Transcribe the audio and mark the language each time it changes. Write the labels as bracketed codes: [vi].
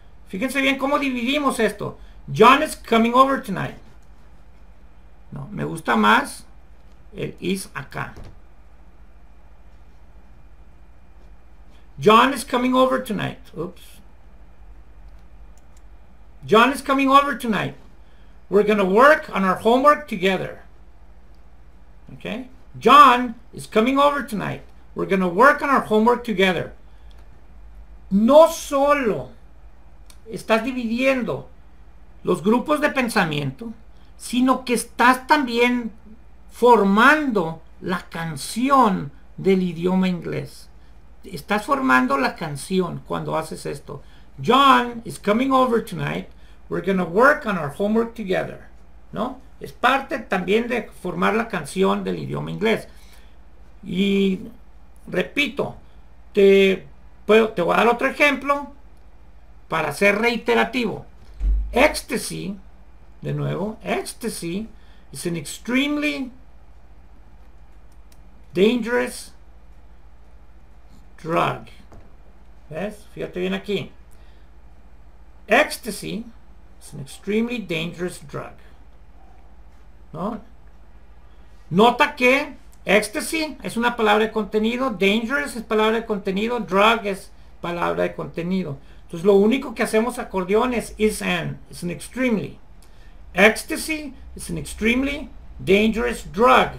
[es] Fíjense bien cómo dividimos esto. [en] John is coming over tonight. [es] No, me gusta más el is acá. [en] John is coming over tonight. Oops. John is coming over tonight. We're going to work on our homework together. Okay? John is coming over tonight. We're going to work on our homework together. [es] No solo estás dividiendo los grupos de pensamiento, sino que estás también formando la canción del idioma inglés. Estás formando la canción cuando haces esto. [en] John is coming over tonight. We're going to work on our homework together. [es] ¿No? Es parte también de formar la canción del idioma inglés. Y repito, te voy a dar otro ejemplo para ser reiterativo. Ecstasy, de nuevo, [en] ecstasy is an extremely dangerous drug. [es] ¿Ves? Fíjate bien aquí. [en] Ecstasy is an extremely dangerous drug. [es] ¿No? Nota que ecstasy es una palabra de contenido, dangerous es palabra de contenido, drug es palabra de contenido. Entonces lo único que hacemos acordeón es an extremely. [en] Ecstasy is an extremely dangerous drug.